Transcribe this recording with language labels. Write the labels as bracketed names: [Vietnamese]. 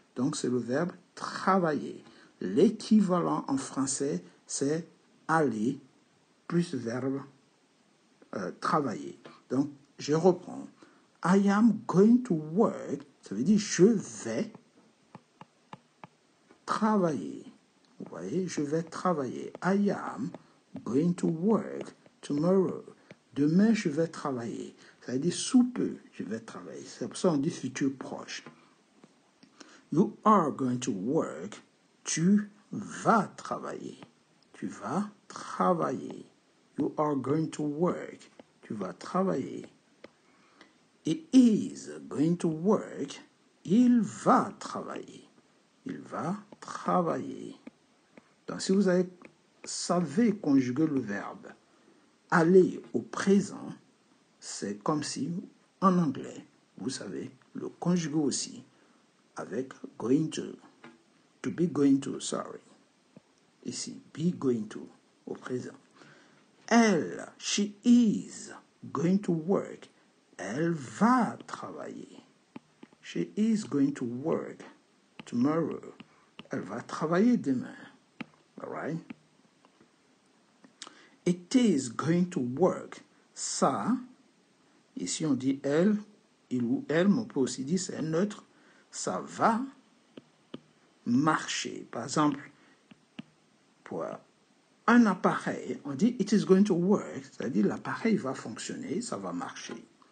[French] Donc, c'est le verbe travailler. L'équivalent en français, c'est aller plus verbe travailler. Donc, je reprends. [English] I am going to work. [French] Ça veut dire je vais travailler. Vous voyez, je vais travailler. [English] I am going to work tomorrow. [French] Demain, je vais travailler. Ça veut dire sous peu, je vais travailler. C'est pour ça qu'on dit futur proche. [English] You are going to work. [French] Tu vas travailler. Tu vas travailler. [English] You are going to work. [French] Tu vas travailler. [English] He is going to work. [French] Il va travailler. Il va travailler. Donc, si vous savez conjuguer le verbe aller au présent, c'est comme si, en anglais, vous savez le conjuguer aussi avec [English] going to be going to, sorry. [French] Ici, [English] be going to, [French] au présent. [English] Elle, she is going to work. [French] Elle va travailler. [English] She is going to work tomorrow. [French] Elle va travailler demain. [English] All right? It is going to work. [French] Ça, ici on dit elle, il ou elle, mais on peut aussi dire c'est neutre. Ça va marcher. Par exemple, pour un appareil, on dit [English] it is going to work, [French] c'est-à-dire l'appareil va fonctionner, ça va marcher.